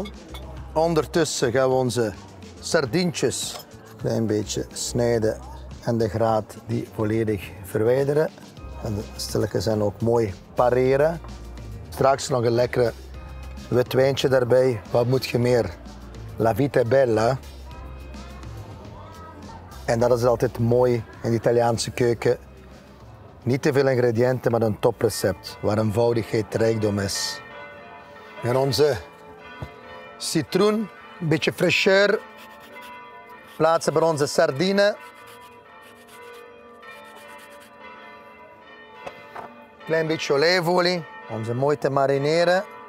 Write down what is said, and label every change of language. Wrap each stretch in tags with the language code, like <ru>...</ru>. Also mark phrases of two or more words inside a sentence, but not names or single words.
<nl>Ondertussen gaan we onze sardientjes een klein beetje snijden en de graat die volledig verwijderen. En de stilletjes zijn ook mooi pareren. Straks nog een lekkere wit wijntje daarbij. Wat moet je meer?</nl> <it>La vita è bella.</it> <nl>En dat is altijd mooi in de Italiaanse keuken. Niet te veel ingrediënten, maar een toprecept. Waar eenvoudigheid rijkdom is. En onze citroen, een beetje fraîcheur. Plaatsen bij onze sardine. Klein beetje olijfolie om ze mooi te marineren.</nl>